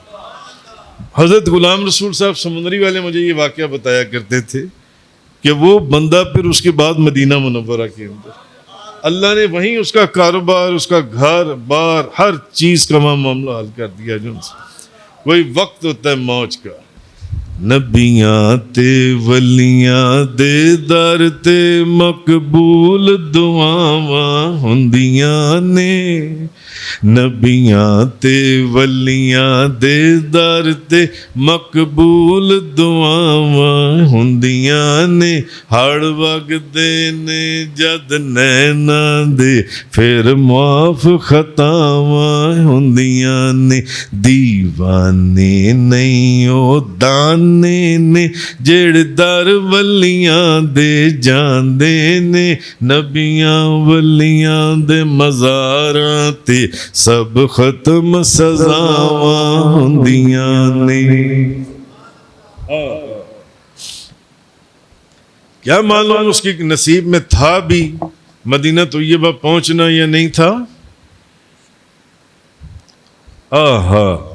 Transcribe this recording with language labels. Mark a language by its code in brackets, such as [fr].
[ur] حضرت غلام رسول صاحب سمندری والے مجھے یہ واقعہ بتایا کرتے تھے کہ وہ بندہ پھر اس کے بعد مدینہ منورہ کے اندر اللہ نے وہیں اس کا کاروبار، اس کا گھر بار، ہر چیز کا معاملہ حل کر دیا. جو کوئی وقت ہوتا ہے موج کا. [pa] نبیاں تے ولیاں دے در تے مقبول دعاواں ہوندیاں نے، نبیاں تے ولیاں دے در تے مقبول دعاواں ہوندیاں نے. ہڑ وگدے نے جد نینا دے پھر معاف خطاواں ہوندیاں نے. دیوانے نہیں او دانے نے جڑ در ولیاں دے جاندے نے. نبیاں ولیاں دے مزاراں تے سب ختم سزاواں ہوندیاں نے. [ur] کیا معلوم اس کی نصیب میں تھا بھی مدینہ طیبہ پہنچنا یا نہیں تھا.